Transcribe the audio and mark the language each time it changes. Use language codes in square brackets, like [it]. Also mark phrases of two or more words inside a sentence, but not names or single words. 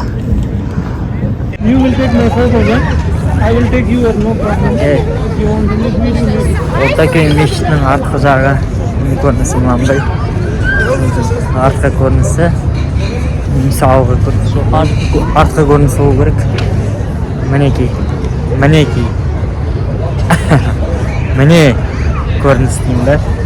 [en] You will take my photo, yeah? I will take you, no problem. If you want to make video, make it. [kk] Ortaköy мешітінің артқы жағы көрінісі мынандай. Артқы көрінісі мысалғы артқы көрінісі болу керек. Мінекей. Міне көрініс деймін да.